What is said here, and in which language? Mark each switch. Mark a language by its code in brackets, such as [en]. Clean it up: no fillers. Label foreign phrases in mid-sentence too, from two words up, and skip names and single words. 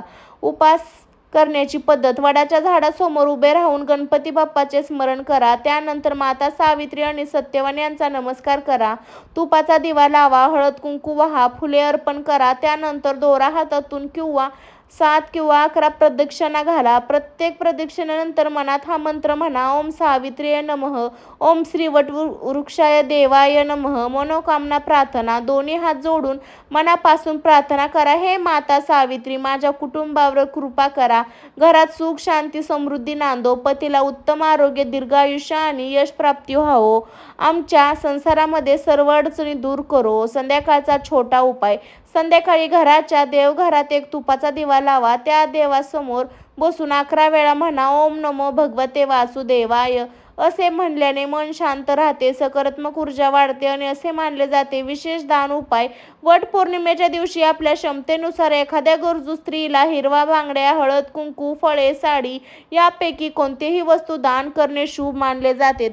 [mr] उपास करण्याची पद्धत: वडाच्या झाडासमोर उभे राहून गणपती बाप्पाचे स्मरण करा. त्यानंतर माता सावित्री आणि सत्यवान यांचा नमस्कार करा. तुपाचा दिवा लावा, हळद कुंकू वाहा, फुले अर्पण करा. त्यानंतर दोरा हातातून 7 किंवा 11 प्रदक्षिणा घाला. प्रत्येक प्रदक्षिणेनंतर मनात हा मंत्र म्हणा: [sa] ओम सावित्र्यै नमः, ओम श्री वटवृक्षाय देवाय नमः. [mr] मनोकामना प्रार्थना: दोन्ही हात जोडून मनापासून प्रार्थना करा: हे माता सावित्री, माझ्या कुटुंबावर कृपा करा. घरात सुख शांती समृद्धी नांदो. पतीला उत्तम आरोग्य, दीर्घायुष्य आणि यश प्राप्ती व्हावो. आमच्या संसारामध्ये सर्व अडचणी दूर करो. संध्याकाळचा छोटा उपाय: संध्याकाळी घराच्या देवघरात एक तुपाचा दिवा लावा. त्या देवासमोर बसून 11 वेळा म्हणा: [sa] ओम नमो भगवते वासुदेवाय. [mr] असे म्हणल्याने मन शांत राहते, सकारात्मक ऊर्जा वाढते आणि असे मानले जाते. विशेष दान उपाय: वट पौर्णिमेच्या दिवशी आपल्या क्षमतेनुसार एखाद्या गरजू स्त्रीला हिरवा बांगड्या, हळद कुंकू, फळे, साडी यापैकी कोणतीही वस्तू दान करणे शुभ मानले जाते.